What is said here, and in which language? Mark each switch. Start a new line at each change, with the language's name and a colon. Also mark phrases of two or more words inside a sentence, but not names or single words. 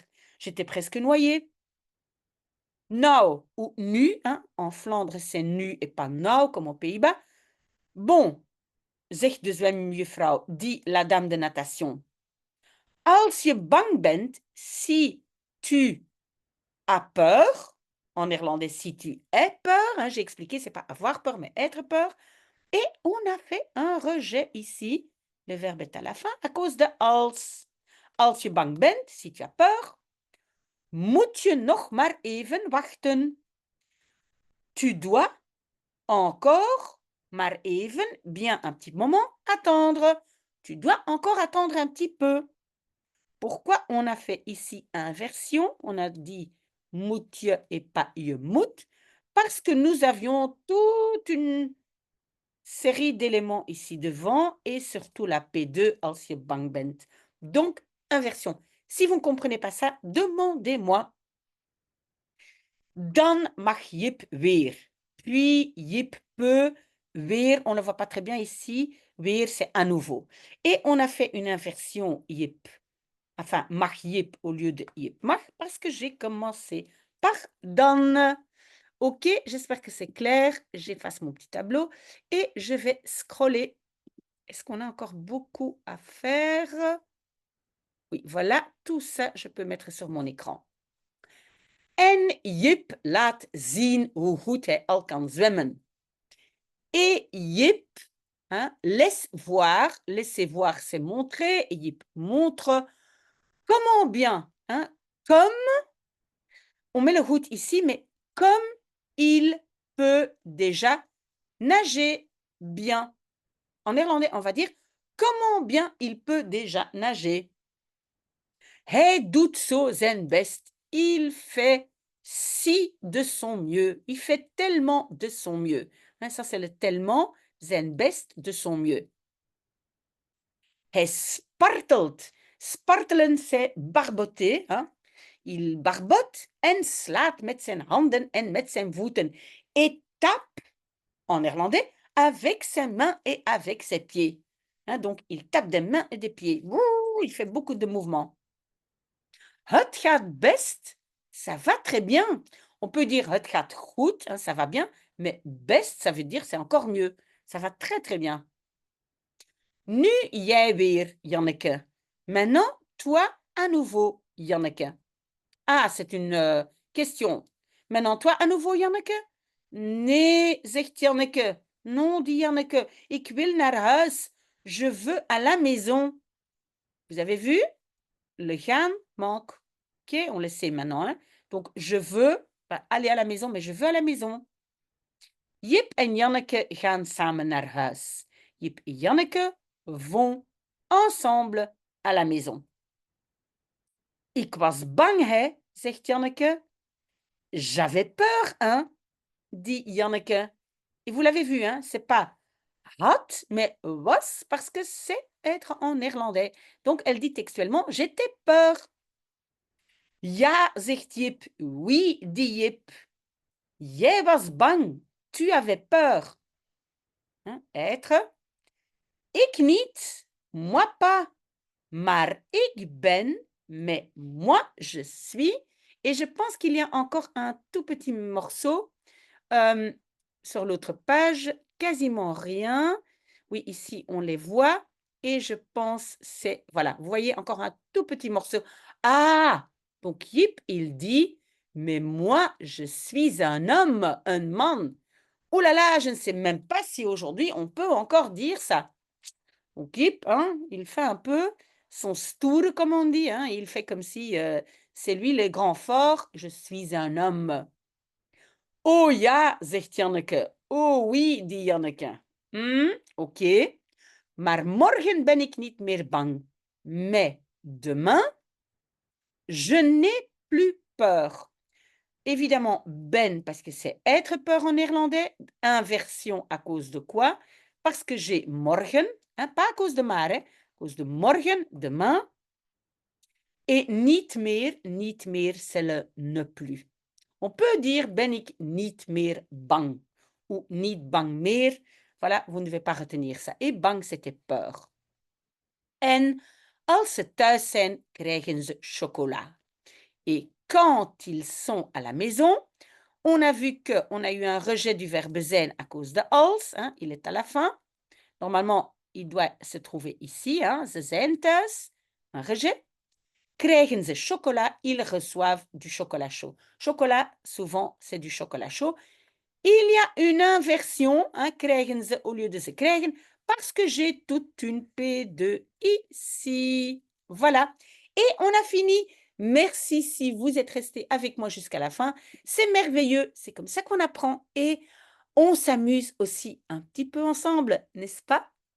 French: J'étais presque noyé. Nou ou nu, hein? En Flandre, c'est nu et pas nou, comme aux Pays-Bas. Bon,
Dutch: zegt de zwemjuffrouw,
French: dit la dame de natation.
Dutch: Als je bang bent,
French: si tu as peur, en néerlandais, si tu es peur, hein, j'ai expliqué, c'est pas avoir peur, mais être peur. Et on a fait un rejet ici. Le verbe est à la fin à cause de als.
Dutch: Als je bang bent,
French: si tu as peur,
Dutch: moet je nog maar even wachten.
French: Tu dois encore,
Dutch: maar even,
French: bien un petit moment, attendre. Tu dois encore attendre un petit peu. Pourquoi on a fait ici inversion? On a dit
Dutch: moet je
French: et pas
Dutch: je moet,
French: parce que nous avions toute une série d'éléments ici devant et surtout la P2
Dutch: als je bang bent.
French: Donc, inversion. Si vous ne comprenez pas ça, demandez-moi.
Dutch: Dan mag Jip weer.
French: Puis Jip peut, weer, on ne le voit pas très bien ici. Weer, c'est à nouveau. Et on a fait une inversion Jip. Enfin, mag Jip au lieu de Jip mag, parce que j'ai commencé par dan. Ok, j'espère que c'est clair. J'efface mon petit tableau et je vais scroller. Est-ce qu'on a encore beaucoup à faire? Oui, voilà, tout ça, je peux mettre sur mon écran.
Dutch: En Jip laat zien hoe goed hij al kan zwemmen.
French: Et Jip, hein, laisse voir, laisser voir, c'est montrer. Et Jip montre comment bien, hein, comme, on met le hoed ici, mais comme il peut déjà nager bien. En néerlandais, on va dire comment bien il peut déjà nager.
Dutch: Hij doet zo zijn best.
French: Il fait si de son mieux. Il fait tellement de son mieux. Hein, ça, c'est le tellement,
Dutch: zijn best,
French: de son mieux.
Dutch: Hij spartelt. Spartelen,
French: c'est barboter. Hein? Il barbote
Dutch: en slaat met zijn handen en met zijn voeten.
French: Et tape, en néerlandais, avec ses mains et avec ses pieds. Hein, donc, il tape des mains et des pieds. Ouh, il fait beaucoup de mouvements.
Dutch: Het gaat best,
French: ça va très bien. On peut dire
Dutch: het gaat goed,
French: hein, ça va bien, mais best, ça veut dire c'est encore mieux. Ça va très très bien.
Dutch: Nu jij weer, Janneke.
French: Maintenant, toi à nouveau, Janneke. Ah, c'est une question. Maintenant, toi à nouveau, Janneke?
Dutch: Nee, zegt Janneke.
French: Non, dit Janneke.
Dutch: Ik wil naar huis.
French: Je veux à la maison. Vous avez vu? Le gaan manque. Ok, on le sait maintenant. Hein? Donc, je veux pas aller à la maison, mais je veux à la maison.
Dutch: Jip en Janneke gaan samen naar huis.
French: Jip et Janneke vont ensemble à la maison.
Dutch: Ik was bang, hè, zegt Janneke.
French: J'avais peur, hein, dit Janneke. Et vous l'avez vu, hein, c'est pas had, mais was, parce que c'est être en néerlandais. Donc, elle dit textuellement, j'étais peur.
Dutch: Ja, zegt Jip.
French: Oui, dit Jip.
Dutch: Jij was bang.
French: Tu avais peur. Hein, être.
Dutch: Ik niet.
French: Moi pas.
Dutch: Maar ik ben.
French: Mais moi, je suis. Et je pense qu'il y a encore un tout petit morceau sur l'autre page. Quasiment rien. Oui, ici, on les voit. Et je pense c'est... Voilà, vous voyez encore un tout petit morceau. Ah! Donc, Yip, il dit, mais moi, je suis un homme, un man. Oh là là, je ne sais même pas si aujourd'hui, on peut encore dire ça. Donc, Yip, hein, il fait un peu son stoer, comme on dit. Hein, il fait comme si c'est lui le grand fort, je suis un homme.
Dutch: Oh ja, zegt Janneke.
French: Oh oui, dit Janneke.
Dutch: Oké. Maar morgen ben ik niet meer bang.
French: Mais demain, je n'ai plus peur. Évidemment, ben, parce que c'est être peur en néerlandais. Inversion à cause de quoi? Parce que j'ai morgen, hein, pas à cause de maar, hein, à cause de morgen, demain.
Dutch: Et niet meer,
French: c'est le ne plus. On peut dire
Dutch: ben ik niet meer bang
French: ou
Dutch: niet bang meer.
French: Voilà, vous ne devez pas retenir ça. Et bang, c'était peur.
Dutch: En als ze thuis zijn, krijgen ze chocola.
French: Et quand ils sont à la maison, on a vu qu'on a eu un rejet du verbe zijn à cause de als, hein, il est à la fin. Normalement, il doit se trouver ici, hein,
Dutch: ze zijn thuis,
French: un rejet.
Dutch: Krijgen ze
French: chocolat, ils reçoivent du chocolat chaud. Chocolat, souvent, c'est du chocolat chaud. Il y a une inversion, hein,
Dutch: krijgen ze
French: au lieu de
Dutch: ze krijgen,
French: parce que j'ai toute une P2 ici. Voilà. Et on a fini. Merci si vous êtes resté avec moi jusqu'à la fin. C'est merveilleux, c'est comme ça qu'on apprend et on s'amuse aussi un petit peu ensemble, n'est-ce pas?